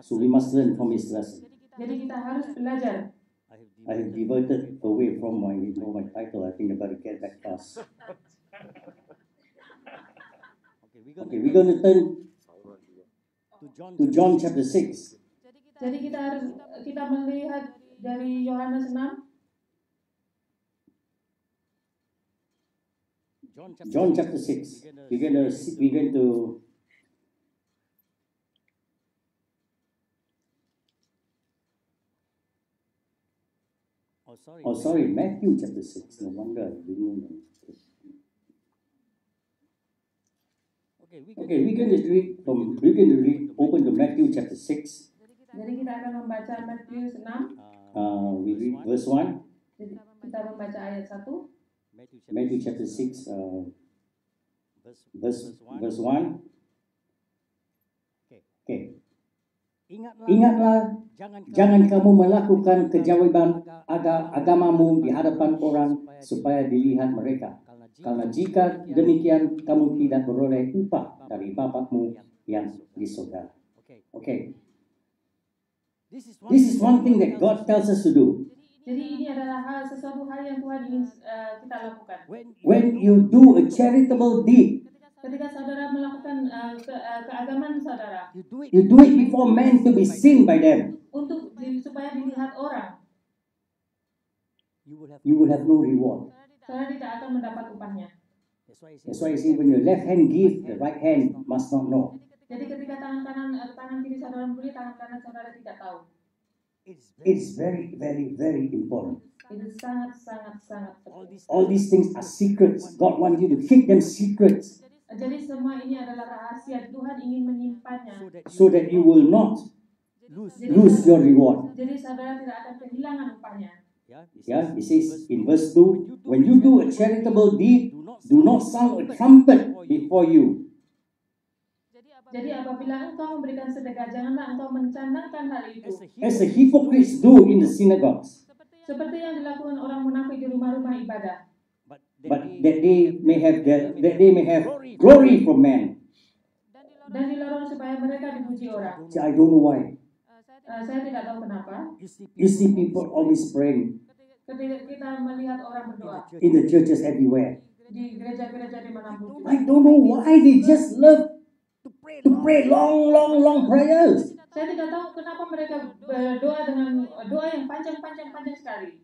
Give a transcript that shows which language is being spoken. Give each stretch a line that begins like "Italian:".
English: So we must learn from his lesson.
Indonesian: Jadi kita harus belajar.
English: I have diverted away from my title. I think I better get back fast. Okay, we're going to turn to John chapter 6.
Indonesian: Jadi kita melihat dari Yohanes 6.
English: John chapter 6. We're going to Oh, sorry, Matthew chapter 6. No wonder I didn't know. Okay, we're going to read open to Matthew chapter 6.
Indonesian: Jadi kita akan membaca Matius 6.
English: We read verse 1.
Indonesian: Jadi kita membaca ayat 1.
English: Matthew chapter 6, verse 1.
Indonesian: Okay. Ingatlah, jangan kamu melakukan kewajiban agamamu di hadapan orang supaya dilihat mereka. Karena jika demikian, kamu tidak beroleh upah dari Bapakmu yang di surga.
English: Okay. This is one thing that God tells us to do.
Indonesian: Jadi ini adalah sesuatu hal yang Tuhan ingin kita lakukan.
English: When you do a charitable deed,
Indonesian: Ketika saudara melakukan keagamaan saudara,
English: you do it before men to be seen by them.
Indonesian: supaya dilihat orang,
English: You will have no reward.
Indonesian: saudara tidak akan mendapat upahnya.
English: That's why you see when your left hand give, the right hand must not know.
Indonesian: Jadi ketika tangan kiri saudara memberi, tangan kanan saudara tidak tahu.
English: It's very, very, very important.
Indonesian: Itu sangat penting.
English: All these things are secrets. God wants you to keep them secrets
Indonesian: Jadi semua ini adalah rahasia. Tuhan ingin menyimpannya.
English: so that you will not lose your reward.
Indonesian: Jadi saudara tidak akan kehilangan upahnya.
English: Yeah, it says in verse 2, when you do a charitable deed, do not sound a trumpet before you.
Indonesian: Jadi apabila engkau memberikan sedekah, janganlah engkau mencandangkan hal itu.
English: As the hypocrites do in the synagogues,
Indonesian: Seperti yang dilakukan orang munafik di rumah-rumah ibadah.
English: but that they may have glory from men.
Indonesian: Dan dilorong supaya mereka dipuji orang.
English: See, I don't know why.
Indonesian: Saya tidak tahu kenapa.
English: You see people always praying
Indonesian: Ketika kita melihat orang berdoa
English: in the churches everywhere.
Indonesian: di gereja-gereja di manapun.
English: I don't know why they just love to pray long prayers.
Indonesian: Saya tidak tahu kenapa mereka berdoa dengan doa yang panjang sekali.